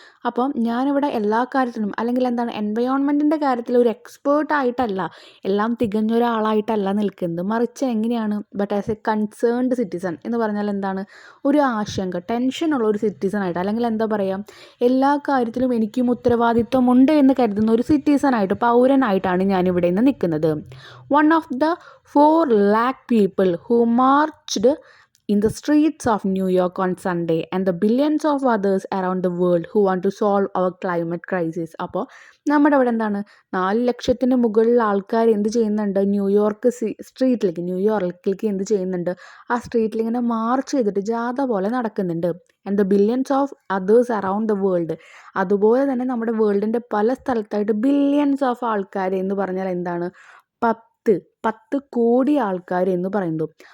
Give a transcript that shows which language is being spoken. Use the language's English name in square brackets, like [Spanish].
[Malayalam] അപ്പം ഞാനിവിടെ എല്ലാ കാര്യത്തിലും, അല്ലെങ്കിൽ എൻവയോൺമെൻറ്റിൻ്റെ കാര്യത്തിൽ ഒരു എക്സ്പേർട്ടായിട്ടല്ല, എല്ലാം തികഞ്ഞൊരാളായിട്ടല്ല നിൽക്കുന്നത്, മറിച്ച് എങ്ങനെയാണ്, [English] but as a concerned citizen [Malayalam] എന്ന് പറഞ്ഞാൽ എന്താണ്, ഒരു ആശങ്ക, ടെൻഷനുള്ള ഒരു സിറ്റിസണായിട്ട്, അല്ലെങ്കിൽ എന്താ പറയുക, എല്ലാ കാര്യത്തിലും എനിക്കും ഉത്തരവാദിത്വമുണ്ട് എന്ന് കരുതുന്ന ഒരു സിറ്റിസണായിട്ട്, പൗരനായിട്ടാണ് ഞാനിവിടെ നിന്ന് നിൽക്കുന്നത്. [English] One of the 4 lakh people who marched in the streets of New York on Sunday and the billions of others around the world who want to solve our climate crisis. [Malayalam] അപ്പോൾ നമ്മുടെ അവിടെ 4 ലക്ഷത്തിന് മുകളിൽ ആൾക്കാർ എന്ത് ചെയ്യുന്നുണ്ട്, ന്യൂയോർക്കിലേക്ക് എന്ത് ചെയ്യുന്നുണ്ട്, ആ സ്ട്രീറ്റിൽ ഇങ്ങനെ മാർച്ച് ചെയ്തിട്ട് ജാഥ പോലെ നടക്കുന്നുണ്ട്. [English] And the billions of others around the world. [Malayalam] അതുപോലെ തന്നെ നമ്മുടെ വേൾഡിൻ്റെ പല സ്ഥലത്തായിട്ട് ബില്യൺസ് ഓഫ് ആൾക്കാർ എന്ന് പറഞ്ഞാൽ എന്താണ്, 10 കോടി ആൾക്കാർ എന്ന് പറയുന്നത്.